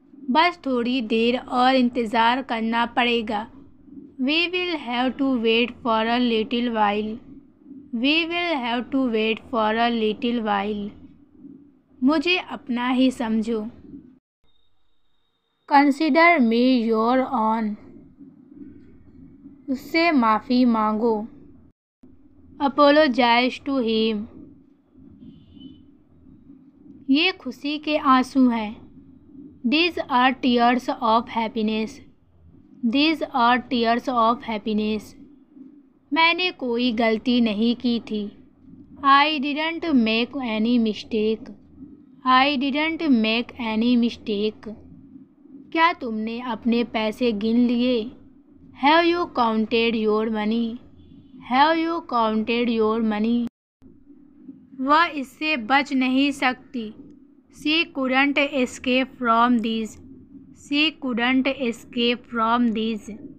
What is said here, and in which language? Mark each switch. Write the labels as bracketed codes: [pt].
[hi] बस थोड़ी देर और इंतज़ार करना पड़ेगा. [en] We will have to wait for a little while. We will have to wait for a little while. [hi] मुझे अपना ही समझो. [en] Consider me your own. [hi] उससे माफ़ी मांगो. [en] Apologize to him. [hi] ये खुशी के आंसू हैं. [en] These are tears of happiness. These are tears of happiness. [hi] मैंने कोई गलती नहीं की थी. [en] I didn't make any mistake. I didn't make any mistake. [hi] क्या तुमने अपने पैसे गिन लिए? [en] Have you counted your money? Have you counted your money? [hi] वह इससे बच नहीं सकती. [en] She couldn't escape from these. She couldn't escape from these.